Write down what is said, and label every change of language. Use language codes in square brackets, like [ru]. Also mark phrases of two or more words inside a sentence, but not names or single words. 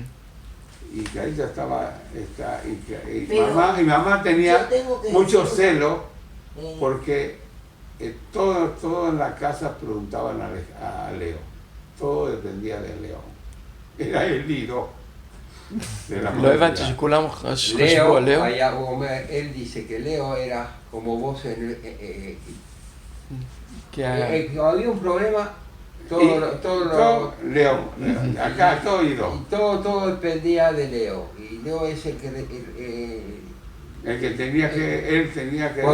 [es] y Clarita y Pero mamá tenía yo tengo que mucho decir- celo Eh, porque todo en la casa preguntaban a Leo, todo dependía de Leo, era el hilo de la [he] לא [es] familia. [he] הבנתי שכולם חשבו Leo, על לאו. [es] él dice que Leo era como vos que había un problema Leo, acá todo y dos. Y todo dependía de Leo. Y Leo es el que... El que tenía que, él tenía que...